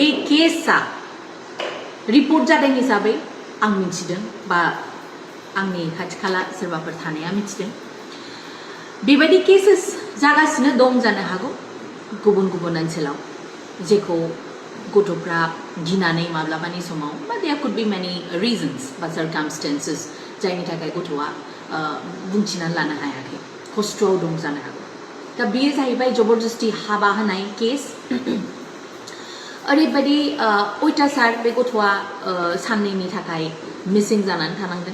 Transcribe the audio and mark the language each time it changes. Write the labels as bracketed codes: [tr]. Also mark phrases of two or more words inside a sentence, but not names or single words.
[brx] केसआ रिपर्ट जादों हिसाबै आं मिथिदों बा आंनि खाथि खाला सोरबाफोर थानाया मिथिदों बेबायदि केसेस जागासिनो दं जानो हागौ गुबुन गुबुन ओनसोलाव जेखौ गथ'फ्रा गिनानै माब्लाबानि समाव बा [en] there could be many reasons [brx] बा सार्कामस्टेन्सेस जायनि थाखाय गथ'आ बुंथिनानै लानो हायाखै खस्थ'आव दं जानो हागौ दा बेयो जाहैबाय जबरदस्ति हाबा होनाय केस ओरैबायदि अयथासार बे गथ'आ साननैनि थाखाय मिसिं जानानै थानांदों